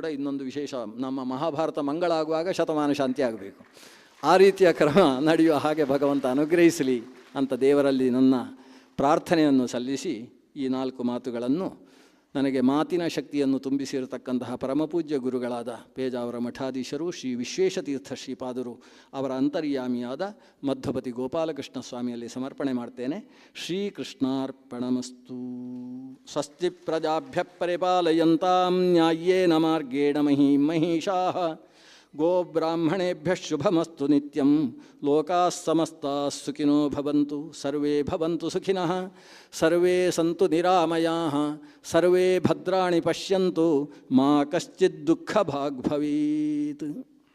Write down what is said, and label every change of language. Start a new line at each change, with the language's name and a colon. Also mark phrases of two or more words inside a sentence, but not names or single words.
Kannada: ಇನ್ನೊಂದು ವಿಶೇಷ, ನಮ್ಮ ಮಹಾಭಾರತ ಮಂಗಳ ಆಗುವಾಗ ಶತಮಾನ ಶಾಂತಿ ಆಗಬೇಕು, ಆ ರೀತಿಯ ಕ್ರಮ ನಡೆಯುವ ಹಾಗೆ ಭಗವಂತ ಅನುಗ್ರಹಿಸಲಿ ಅಂತ ದೇವರಲ್ಲಿ ನನ್ನ ಪ್ರಾರ್ಥನೆಯನ್ನು ಸಲ್ಲಿಸಿ ಈ 4 ಮಾತುಗಳನ್ನು ನನಗೆ ಮಾತಿನ ಶಕ್ತಿಯನ್ನು ತುಂಬಿಸಿರತಕ್ಕಂತಹ ಪರಮಪೂಜ್ಯ ಗುರುಗಳಾದ ಪೇಜಾವರ ಮಠಾಧೀಶರು ಶ್ರೀ ವಿಶ್ವೇಶತೀರ್ಥ ಶ್ರೀಪಾದರು ಅವರ ಅಂತರ್ಯಾಮಿಯಾದ ಮಧ್ವಪತಿ ಗೋಪಾಲಕೃಷ್ಣ ಸ್ವಾಮಿಯಲ್ಲಿ ಸಮರ್ಪಣೆ ಮಾಡ್ತೇನೆ.
Sanskrit: ಶ್ರೀಕೃಷ್ಣಾರ್ಪಣಮಸ್ತು. ಸ್ವಸ್ತಿ ಪ್ರಜಾಭ್ಯ ಪರಿಪಾಲಯಂತಾಂ ನ್ಯಾಯೇನ ಮಾರ್ಗೇಣ ಮಹೀಷಾಃ ಗೋಬ್ರಾಹ್ಮಣೇಭ್ಯ ಶುಭಮಸ್ತು ನಿತ್ಯಂ. ಲೋಕಾಃ ಸಮಸ್ತಾಃ ಸುಖಿನೋ ಭವಂತು. ಸರ್ವೇ ಭವಂತು ಸುಖಿನಃ. ಸರ್ವೇ ಸಂತು ನಿರಾಮಯಾಃ. ಸರ್ವೇ ಭದ್ರಾಣಿ ಪಶ್ಯಂತು. ಮಾ ಕಶ್ಚಿತ್ ದುಃಖಭಾಗ್ ಭವೇತ್.